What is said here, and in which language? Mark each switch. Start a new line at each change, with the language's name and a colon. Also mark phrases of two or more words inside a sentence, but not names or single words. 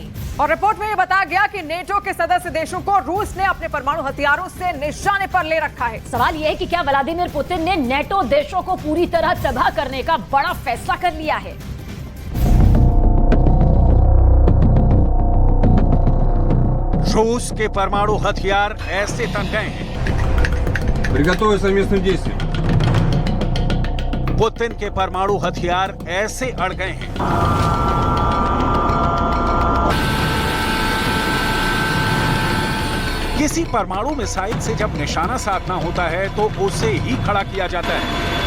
Hindi: और रिपोर्ट में यह बताया गया कि नेटो के सदस्य देशों को रूस ने अपने परमाणु हथियारों से निशाने पर ले रखा है। सवाल यह है कि क्या व्लादिमीर पुतिन ने नेटो देशों को पूरी तरह तबाह करने का बड़ा फैसला कर लिया है? रूस के परमाणु हथियार ऐसे तन गए हैं।
Russian: Приготовить совместным действиям।
Hindi: पुतिन के परमाणु हथियार ऐसे अड़ गए हैं। किसी परमाणु मिसाइल से जब निशाना साधना होता है तो उसे ही खड़ा किया जाता है।